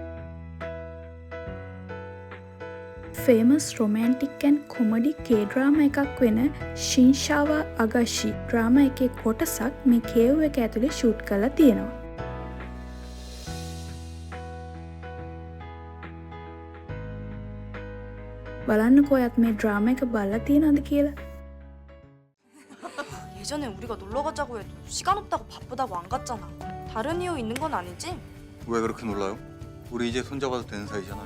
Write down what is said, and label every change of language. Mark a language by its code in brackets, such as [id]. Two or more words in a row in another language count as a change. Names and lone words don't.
[en] famous romantic and comedy K drama [si] එකක් වෙන ශින්ෂාවා අගෂි ඩ්‍රාමා එකේ කොටසක් මේ කේව් එක ඇතුලේ ෂූට් කරලා තියෙනවා. බලන්නකෝ ඔයත් මේ ඩ්‍රාමා එක බලලා තියෙනවද කියලා. [ko] 예전에 우리가 놀러 가자고 해도 시간 없다고 바쁘다고 안 갔잖아. 다른 이유 있는 건 아니지? 왜 그렇게 놀라요? 우리 이제 손잡아도 되는 사이잖아요.